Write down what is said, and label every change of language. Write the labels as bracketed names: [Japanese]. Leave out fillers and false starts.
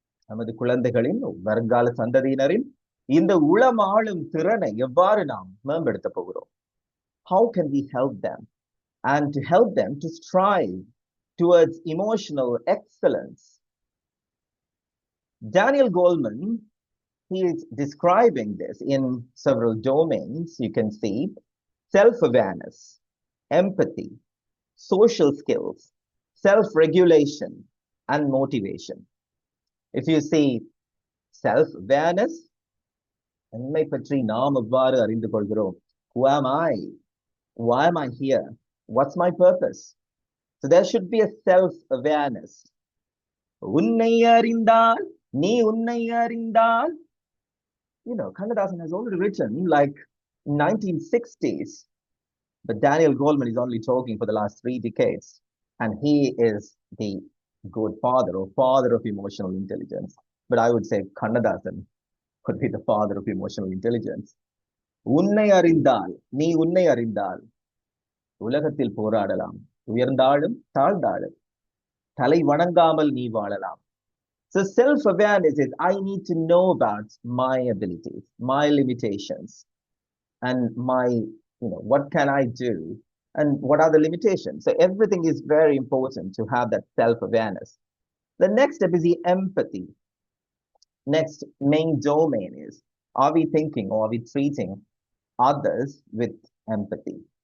[Tamil] நமது குழந்தைகளின் வருங்கால சந்ததியினரின் இந்த உளமாளும் திறனை எவ்வாறு நாம் மேம்படுத்த போகிறோம்? [English] How can we help them and to help them to strive towards emotional excellence? Daniel Goleman, he is describing this in several domains. You can see self-awareness, empathy, social skills, self-regulation, and motivation. If you see self-awareness, [Tamil] என்னை பற்றி நாம் எவ்வாறு அறிந்து கொள்கிறோம்? [English] Who am I? Why am I here? What's my purpose? So there should be a self-awareness. [Tamil] உன்னை அறிந்தால், நீ உன்னை அறிந்தால். [English] You know, Kannadasan has already written like 1960s, but Daniel Goleman is only talking for the last 3 decades, and he is the good father or father of emotional intelligence. But I would say Kannadasan could be the father of emotional intelligence. [Tamil] உன்னை அறிந்தால், நீ உன்னை அறிந்தால், உலகத்தில் போராடலாம், உயர்ந்தாலும் தாழ்ந்தாலும், தலை வணங்காமல் நீ வாழலாம். [English] So self-awareness is, I need to know about my abilities, my limitations, and my, what can I do? And what are the limitations? So everything is very important to have that self-awareness. The next step is the empathy. Next main domain is, are we thinking or are we treating others with empathy?